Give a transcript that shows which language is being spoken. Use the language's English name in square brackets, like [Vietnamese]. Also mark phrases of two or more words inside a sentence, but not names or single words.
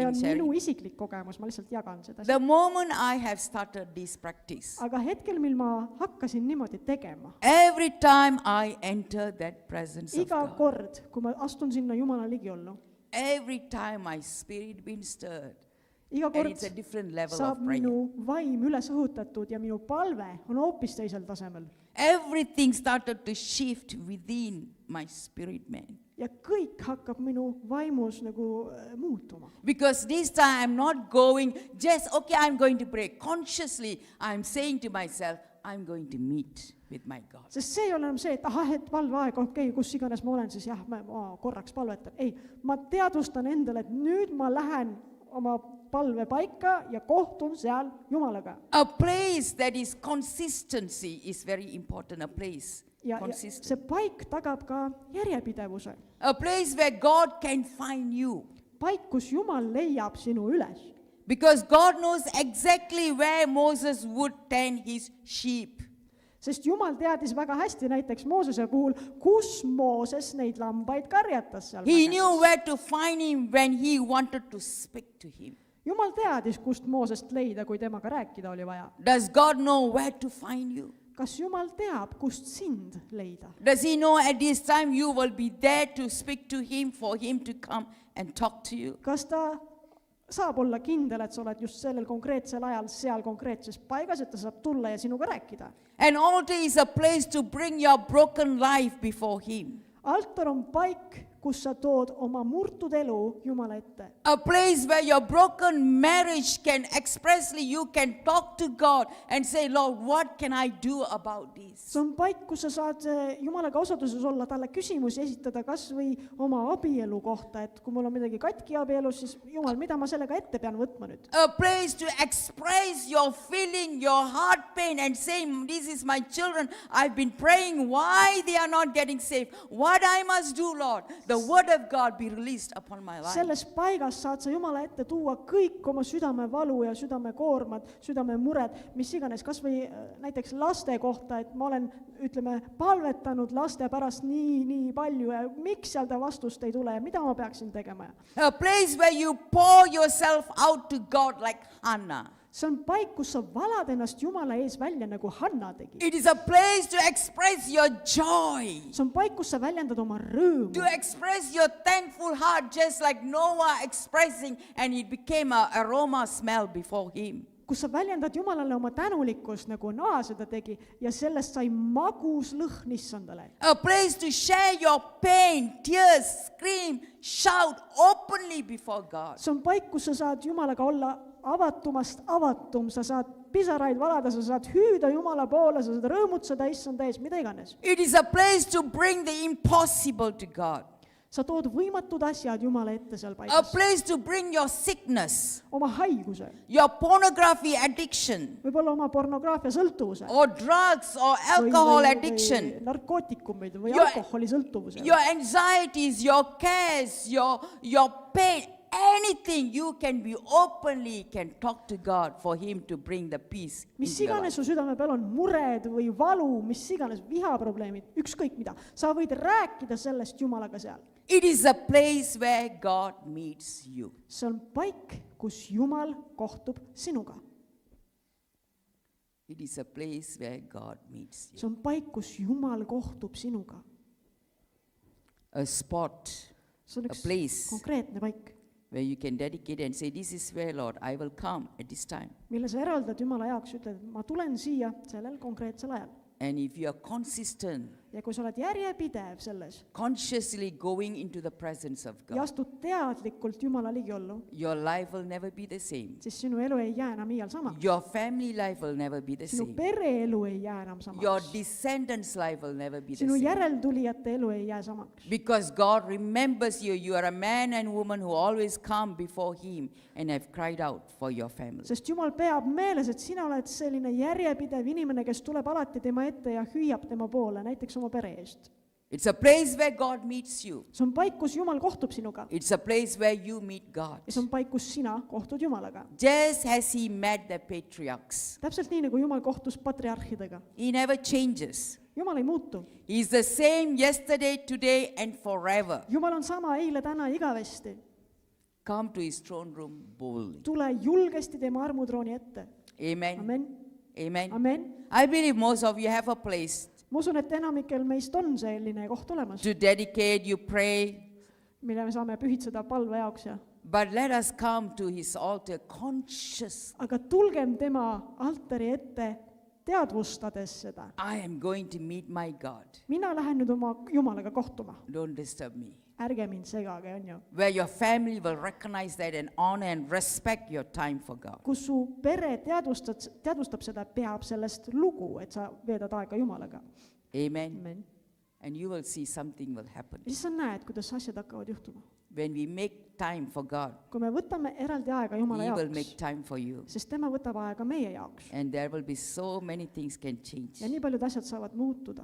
[English] telling on sharing. [Estonian] minu isiklik kogemus, ma lihtsalt jagan seda. [English] The moment I have started this practice, [Estonian] Aga hetkel, mil ma hakkasin niimoodi tegema, [English] every time I enter that presence of [Estonian] iga [English] God, [Estonian] kord, kui ma astun sinna Jumala ligiollu, [English] every time my spirit been stirred, [Estonian] iga [English] and [Estonian] kord [English] it's a different level [Estonian] saab [English] of prayer. [Estonian] minu vaim üles õhutatud ja minu palve on hoopis teisel tasemel. [English] Everything started to shift within my spirit man. [Estonian] Ja kõik hakkab minu vaimus nagu muutuma. [English] Because this time I'm not going just, okay, I'm going to pray. Consciously, I'm saying to myself, I'm going to meet with my God. [Estonian] Sest see ei ole enam see, et et palveaeg, okei, kus iganes ma olen, siis jah, ma korraks palvetan. Ei, ma teadvustan endale, et nüüd ma lähen oma palve paika ja kohtun seal Jumalaga. [English] A place that is consistency is very important, a place. [Estonian] Ja [English] Consistent. [Estonian] see paik tagab ka järjepidevuse. [English] A place where God can find you. [Estonian] Paik, kus Jumal leiab sinu üles. [English] Because God knows exactly where Moses would tend his sheep. [Estonian] Sest Jumal teadis väga hästi näiteks Moosese puhul, kus Mooses neid lambaid karjatas seal. [English] He knew where to find him when he wanted to speak to him. [Estonian] Jumal teadis, kust Moosest leida, kui temaga rääkida oli vaja. [English] Does God know where to find you? [Estonian] Kas Jumal teab, kust sind leida? [English] Does he know at this time you will be there to speak to him, for him to come and talk to you? [Estonian] Kas ta saab olla kindel, et sa oled just sellel konkreetsel ajal seal konkreetses paigas, et ta saab tulla ja sinuga rääkida? [English] An altar is a place to bring your broken life before him. [Estonian] Altar on paik, kus sa tood oma murtud elu Jumala ette. [English] A place where your broken marriage can expressly, you can talk to God and say, Lord, what can I do about this? [Estonian] See on paik, kus sa saad Jumalaga osaduses olla, talle küsimusi esitada kas või oma abielu kohta, et kui mul on midagi katki abielus, siis Jumal, mida ma sellega ette pean võtma nüüd? [English] A place to express your feeling, your heart pain and say, this is my children, I've been praying why they are not getting saved, what I must do, Lord. The word of God be released upon my life. [Estonian] Selles paigas saad sa Jumala ette tuua kõik oma südame valu ja südame koormad, südame mured, mis iganes, kas või näiteks laste kohta, et ma olen, ütleme, palvetanud laste pärast nii palju ja miks seal ta vastust ei tule ja mida ma peaksin tegema. [English] A place where you pour yourself out to God like Hannah. [Estonian] See on paik, kus sa valad ennast Jumala ees välja, nagu Hanna tegi. [English] It is a place to express your joy. [Estonian] See on paik, kus sa väljendad oma rõõmu. [English] To express your thankful heart, just like Noah expressing, and it became an aroma smell before him. [Estonian] Kus sa väljendad Jumalale oma tänulikkust, nagu Noa seda tegi, ja sellest sai magus lõhn issandale. [English] A place to share your pain, tears, scream, shout openly before God. [Estonian] See on paik, kus sa saad Jumalaga olla avatumast avatum, sa saad pisaraid valada, sa saad hüüda Jumala poole, sa saad rõõmutseda issanda ees, mida iganes. [English] It is a place to bring the impossible to God. [Estonian] sa tood võimatud asjad Jumala ette seal [English] a [Estonian] paigas. [English] place to bring your sickness, [Estonian] Oma haiguse, [English] your pornography addiction, [Estonian] võib-olla oma pornograafia sõltuvuse. [English] or drugs or alcohol addiction, [Estonian] narkootikumid või [English] Your- [Estonian] alkoholi sõltuvuse. [English] your anxieties, your cares, your pain, anything you can be openly can talk to God for him to bring the peace [Estonian] mis [English] into your [Estonian] iganes [English] life. [Estonian] su südame peal on, mured või valu, mis iganes, vihaprobleemid, ükskõik mida, sa võid rääkida sellest Jumalaga seal. [English] It is a place where God meets you. [Estonian] see on paik, kus Jumal kohtub sinuga. [English] It is a place where God meets you. [Estonian] see on paik, kus Jumal kohtub sinuga. [English] A spot, [Estonian] see on [English] a [Estonian] üks [English] place [Estonian] konkreetne paik, [English] where you can dedicate and say, this is where, Lord, I will come at this time. [Estonian] mille sa eraldad Jumala jaoks, ütled, ma tulen siia sellel konkreetsel ajal. [English] And if you are consistent, [Estonian] ja kui sa oled järjepidev selles [English] consciously going into the presence of [Estonian] ja [English] God, [Estonian] astud teadlikult Jumala ligiollu, [English] your life will never be the same. [Estonian] siis sinu elu ei jää enam iial samaks. [English] Your family life will never be the [Estonian] sinu [English] same. [Estonian] pereelu ei jää enam [English] Your [Estonian] samaks. [English] descendants' life will never be the [Estonian] sinu [English] same. [Estonian] järeltulijate elu ei jää samaks. [English] Because God remembers you. You are a man and woman who always come before Him and have cried out for your family. [Estonian] sest Jumal peab meeles, et sina oled selline järjepidev inimene, kes tuleb alati tema ette ja hüüab tema poole, näiteks oma pere eest. [English] It's a place where God meets you. [Estonian] see on paik, kus Jumal kohtub sinuga. [English] It's a place where you meet God. [Estonian] ja see on paik, kus sina kohtud Jumalaga. [English] Just as He met the patriarchs. [Estonian] täpselt nii, nagu Jumal kohtus patriarhidega. [English] He never changes. [Estonian] Jumal ei muutu. [English] He is the same yesterday, today, and forever. [Estonian] Jumal on sama eile, täna, igavesti. [English] Come to His throne room boldly. [Estonian] tule julgesti tema armutrooni ette. [English] Amen. Amen. Amen. Amen. I believe most of you have a place [Estonian] ma usun, et enamikel meist on selline koht olemas, [English] to dedicate, you pray, [Estonian] mille me saame pühitseda palve jaoks ja [English] but let us come to His altar conscious. [Estonian] aga tulgem tema altari ette teadvustades seda. [English] I am going to meet my God. [Estonian] mina lähen nüüd oma Jumalaga kohtuma. [English] Don't disturb me. [Estonian] ärge mind segage, on ju. [English] Where your family will recognize that and honor and respect your time for God. [Estonian] kus su pere teadvustab seda, peab sellest lugu, et sa veedad aega Jumalaga. [English] Amen. Amen. And you will see something will happen. [Estonian] ja siis sa näed, kuidas asjad hakkavad juhtuma. [English] When we make time for God, [Estonian] kui me võtame eraldi aega Jumala [English] He will make [Estonian] jaoks, [English] time for you. [Estonian] sest tema võtab aega meie jaoks. [English] And there will be so many things can change. [Estonian] ja nii paljud asjad saavad muutuda.